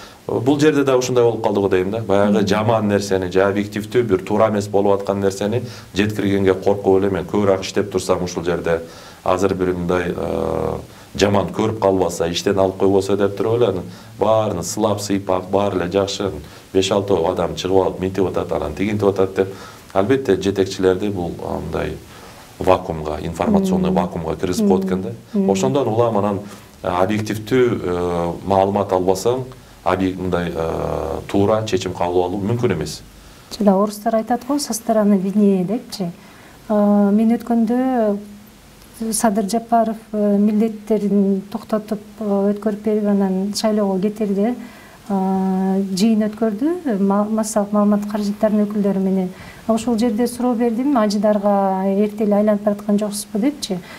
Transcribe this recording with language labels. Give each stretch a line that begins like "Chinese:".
Kyrgyz: Бул жерде да ушундай болуп калды го дейм да. Баягы жаман нерсени, же объективдүү бир туура эмес болуп аткан нерсени жеткиргенге коркуп эле мен көбүрөөк иштеп турсам ушул жерде азыр бир мындай жаман көрүп калбаса, иштен алып койбосо деп туруп эле баарын сылап сыйпап, баары эле жакшы 5-6 адам чыгып алып минтип атат, анан тигинтип атат деп. Албетте жетекчилерди бул мындай вакуумга, информационный вакуумга киргизип коет экен да. Ошондон улам анан объективдүү маалымат албасаң, мындай туура чечим кабыл алуу мүмкүн эмес. Жана орустар айтат го,
Russian: со стороны виднее
Kyrgyz: депчи. Мен өткөндө Садыр Жапаров милдеттерин токтотуп өткөрүп берип, анан шайлоого кетирди. Жыйын өткөрдү, массалык маалымат каражаттарынын өкүлдөрү менен. Ошол жерде суроо бердим, ажыдарга эрте эле айланып бараткан жоксузбу депчи.